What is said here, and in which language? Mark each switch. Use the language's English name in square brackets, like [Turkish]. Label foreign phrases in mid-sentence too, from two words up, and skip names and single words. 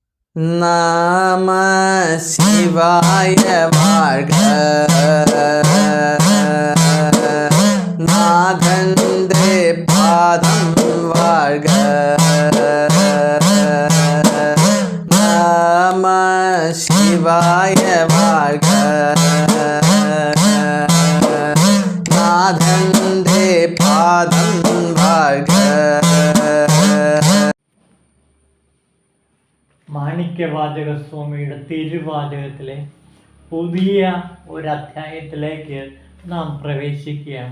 [Tamil] நம சிவாய வாழ்க. நாதந்தே பாதம் வாழ்க. நம சிவாய வாழ்க. [Malayalam] നാഥന്റെ പാദം വാഴ്ക. മാണിക്യവാചകസ്വാമിയുടെ തിരുവാചകത്തിലെ പുതിയ ഒരധ്യായത്തിലേക്ക് നാം പ്രവേശിക്കുകയാണ്.